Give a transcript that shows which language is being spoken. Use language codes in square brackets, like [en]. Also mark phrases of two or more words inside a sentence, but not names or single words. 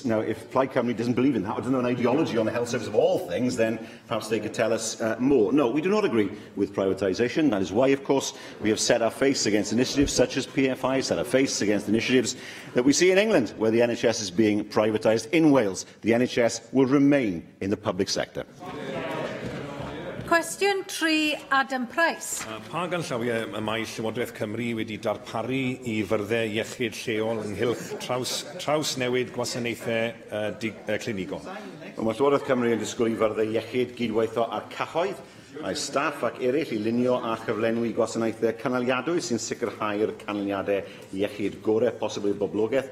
[en] Now, if Plaid Cymru doesn't believe in that, or doesn't know an ideology on the health service of all things, then perhaps they could tell us more. No, we do not agree with privatisation. That is why, of course, we have set our face against initiatives such as PFI, set our face against initiatives that we see in England, where the NHS is being privatised. In Wales, the NHS will remain in the public sector. [cy] Cwestiwn 3, Adam Price. Pa ganllawiau y mae Llywodraeth Cymru wedi darparu I fyrddau iechyd lleol ynghylch trawsnewid gwasanaethau clinigol? Mae Llywodraeth Cymru yn disgwyl I fyrddau iechyd gydweithio ar cyhoedd, mae staff ac eraill I lunio a chyflenwi gwasanaethau canaliadwy sy'n sicrhau'r canlyniadau iechyd gorau posibl i'r boblogaeth.